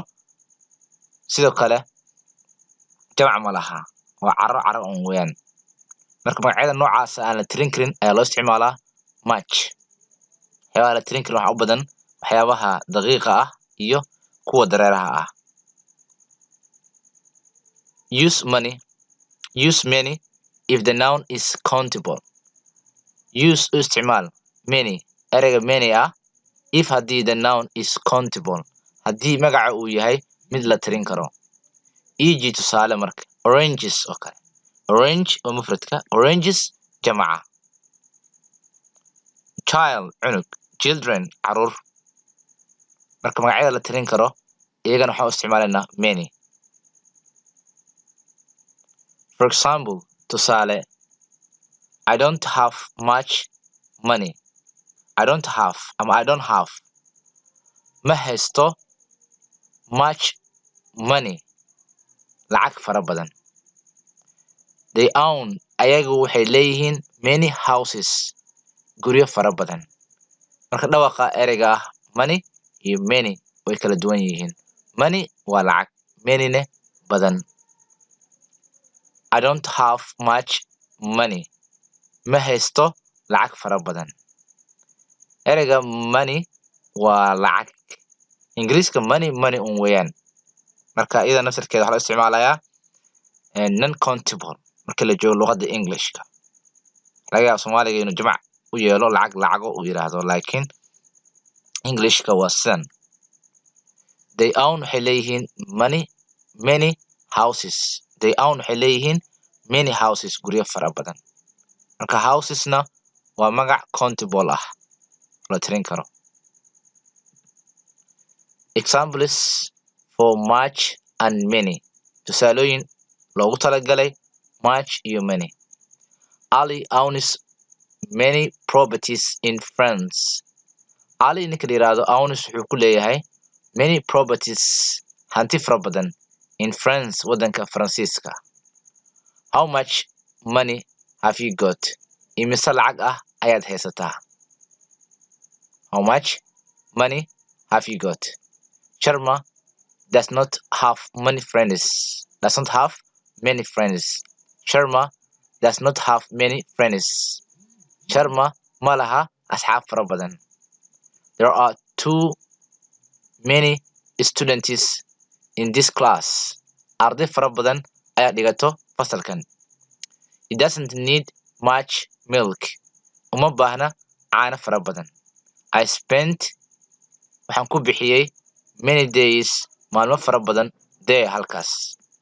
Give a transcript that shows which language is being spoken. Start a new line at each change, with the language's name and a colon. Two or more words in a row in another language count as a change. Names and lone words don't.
Somali: sidoo kale jamac ma laha waa carro un weeyaan. marka magacyada noocaas aan la tirin karin ayaa loo isticmaalaa much. waxyaabaha la tirin karin waxaa u badan waxyaabaha daqiiqa ah iyo kuwa dareeraha ah.
English: Use many if the noun is countable.
Somali: Use u isticmaal many ereyga many ah if haddii
English: the noun is countable
Somali: haddii magaca uu yahay mid la tirin karo.
English: e.g.
Somali: tusaale marka oranges oo kale. orange oo mufradka, oranges jamaca. child cunug, children caruur. marka magacyada la tirin karo iyagana waxaan u isticmaalaynaa many.
English: For example, tusaale I don't have much money. I don't have
Somali: ma haysto
English: much money
Somali: lacag fara badan.
English: They own
Somali: ayagu waxay leeyihiin
English: many houses
Somali: guryo fara badan. marka dhawaqa ereyga ah money iyo many way kala duwan yihiin. money waa lacag, many-ne badan.
English: I don't have much money
Somali: ma haysto lacag fara badan. ereyga money waa lacag. ingiriiska money un weeyaan. marka iyada nafsirkeeda waxaa loo isticmaalayaa non-countable marka la joogo luqadda Englishka. laga yaabo Soomaaliga inuu jamac u yeelo lacago uu yiraahdo laakiin Englishka waa sidan.
English: They own
Somali: waxay leeyihiin
English: many houses. They own
Somali: waxay leeyihiin
English: many houses
Somali: guryo fara badan. marka housesna waa magac countable ah la tirin karo.
English: Examples for much and many.
Somali: tusaalooyin loogu talagalay much iyo many.
English: Ali owns many properties in France.
Somali: Ali ninka la yiraahdo owns wuxuu ku leeyahay
English: many properties
Somali: hanti fara badan
English: in France
Somali: waddanka Faransiiska.
English: How much money have you got?
Somali: imise lacag ah ayaad haysataa?
English: How much money have you got? Sharma does not have many friends. Sharma does not have many friends.
Somali: Sharma ma laha asxaab fara badan.
English: There are too many students in this class.
Somali: arday fara badan ayaa dhigato fasalkan.
English: He doesn't need much milk.
Somali: uma baahna caano fara badan.
English: I spent
Somali: waxaan ku bixiyey
English: many days
Somali: maalmo fara badan there halkaas.